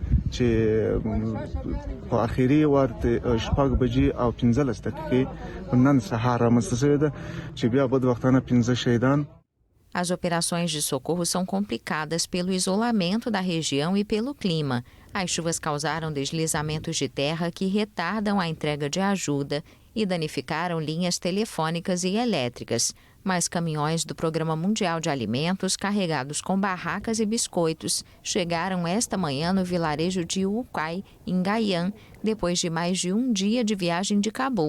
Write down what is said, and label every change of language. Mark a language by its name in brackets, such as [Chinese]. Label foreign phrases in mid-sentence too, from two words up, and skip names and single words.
[Pashto] په اخیری وخت شپږ بجې او 15 دقیقې نن سهار رامنځته شوې ده چې بیا بد وختانه 15 شهیدان. [Portuguese] As operações de socorro são complicadas pelo isolamento da região e pelo clima. As chuvas causaram deslizamentos de terra que retardam a entrega de ajuda e danificaram linhas telefônicas e elétricas. Mas caminhões do Programa Mundial de Alimentos, carregados com barracas e biscoitos, chegaram esta manhã no vilarejo de Ucai, em Gaian, depois de mais de um dia de viagem de Cabul.